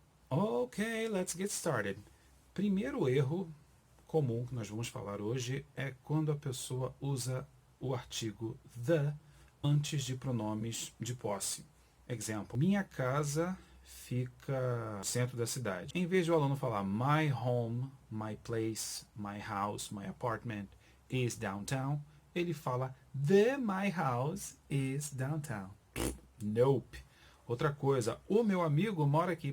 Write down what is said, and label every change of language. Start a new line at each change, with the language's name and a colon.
English: Ok, let's get started.
Portuguese: Primeiro erro comum que nós vamos falar hoje é quando a pessoa usa o artigo the antes de pronomes de posse. Exemplo, minha casa fica no centro da cidade. Em vez de o aluno falar
English: my home, my place, my house, my apartment is downtown,
Portuguese: ele fala
English: my house is downtown. Nope.
Portuguese: Outra coisa, o meu amigo mora aqui.